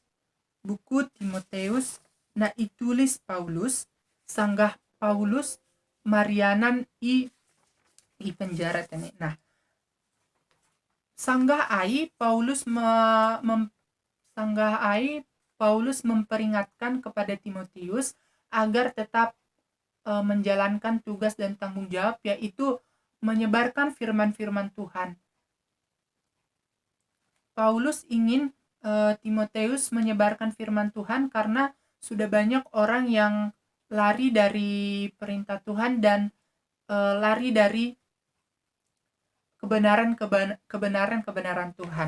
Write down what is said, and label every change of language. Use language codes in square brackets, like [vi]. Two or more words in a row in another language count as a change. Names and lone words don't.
[bts] Buku Timoteus na itulis Paulus, sanggah Paulus Marianan i penjara tene. Nah, sanggah ai [id] Paulus memperingatkan kepada Timotius agar tetap menjalankan tugas dan tanggung jawab, yaitu menyebarkan firman-firman Tuhan. Paulus ingin Timoteus menyebarkan firman Tuhan karena sudah banyak orang yang lari dari perintah Tuhan dan lari dari kebenaran Tuhan.